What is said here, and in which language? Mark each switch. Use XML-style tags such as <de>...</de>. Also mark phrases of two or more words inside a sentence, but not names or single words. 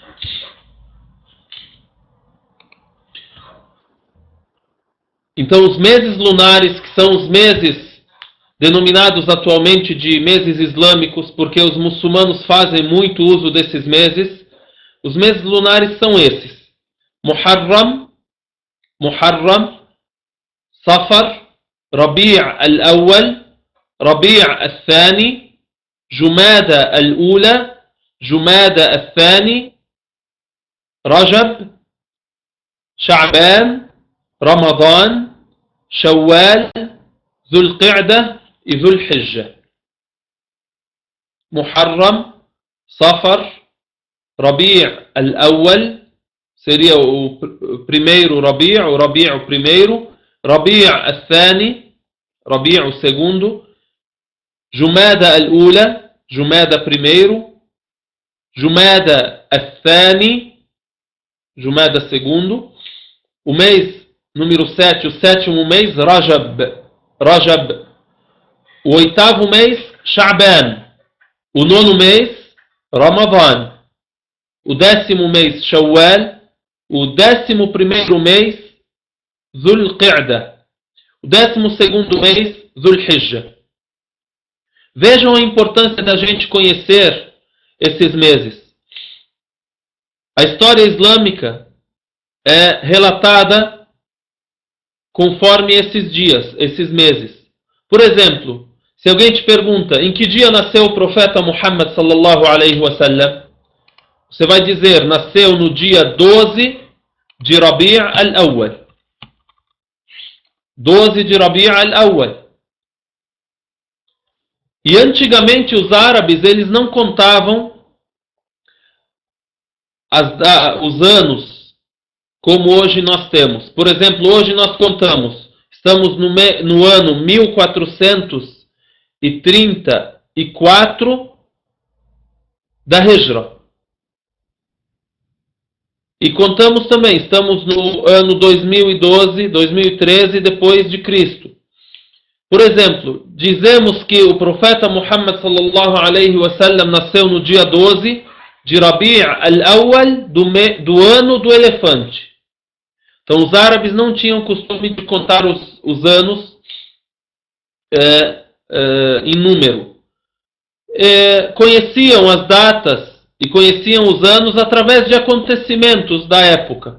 <pt>Então, os meses lunares, que são os meses denominados atualmente de meses islâmicos, porque os muçulmanos fazem muito uso desses meses, os meses lunares são esses: Muharram, Safar, Rabi' al-Awwal, Rabi' al-Thani, Jumada al-Ula, Jumada al-Thani, Rajab, Sha'ban, Ramadhan, Shawwal, Dhul Qa'dah e Dhul Hijjah. Muharram, Safar, Rabi' al-Awwal, seria o primeiro Rabi', o Rabi' o primeiro, Rabi' al-Thani, Rabi' o segundo, Jumada al-Ula, Jumada primeiro, Jumada al-Thani, Jumada segundo, o mês número 7, o 7º mês, Rajab, o 8º mês, Sha'ban, o 9º mês, Ramadhan, o 10º mês, Shawwal, o 11º mês, Dhul Qa'dah, o 12º mês, Dhul Hijjah. Vejam a importância da gente conhecer esses meses. A história islâmica é relatada conforme esses dias, esses meses. Por exemplo, se alguém te pergunta em que dia nasceu o profeta Muhammad</pt> <ar>صلى الله عليه وسلم,</ar> <pt>você vai dizer: nasceu no dia 12 de Rabi' al-Awwal. 12 de Rabi' al-Awwal. E antigamente os árabes, eles não contavam os anos como hoje nós temos. Por exemplo, hoje nós contamos, estamos no ano 1434 da Hijra. E contamos também, estamos no ano 2012, 2013 depois de Cristo. Por exemplo, dizemos que o profeta Muhammad</pt> <ar>صلى الله عليه وسلم</ar> <pt>nasceu no dia 12 de Rabi' al-Awwal do ano do elefante. Então os árabes não tinham costume de contar os anos em número. Conheciam as datas e conheciam os anos através de acontecimentos da época.</pt>